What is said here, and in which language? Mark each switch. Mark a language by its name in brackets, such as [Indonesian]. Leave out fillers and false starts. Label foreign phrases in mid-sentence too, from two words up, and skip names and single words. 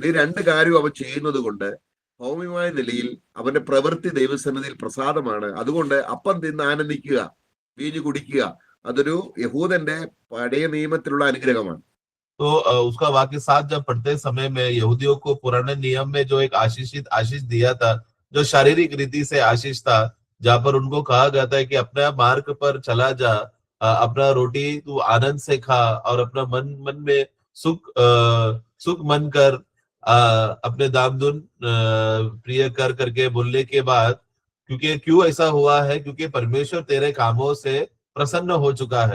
[Malayalam] ഈ രണ്ട് കാര്യവും അവൻ ചെയ്യുന്നത് കൊണ്ട് ഭൗമ്യമായ നിലയിൽ അവന്റെ പ്രവൃത്തി ദൈവസന്നിധിയിൽ പ്രസാദമാണ്. അതുകൊണ്ട് അപ്പം തിന്ന് ആനന്ദിക്കുക, വീഞ്ഞു കുടിക്കുക, അതൊരു യഹൂദന്റെ പഴയ നിയമത്തിലുള്ള അനുഗ്രഹമാണ്. [Hindi] तो उसका वाक्य 7 जब पढ़ते समय में यहूदियों को पुराने नियम में जो एक आशीष दिया था, जो शारीरिक रीति से आशीष था, जहाँ पर उनको कहा गया था कि अपना मार्ग पर चला जा, अपना रोटी तू आनंद से खा और अपना मन में सुख मन कर, अपने दाम दुन प्रिय कर करके बोलने के बाद, क्यों ऐसा हुआ है, क्योंकि परमेश्वर तेरे कामों से प्रसन्न हो चुका है।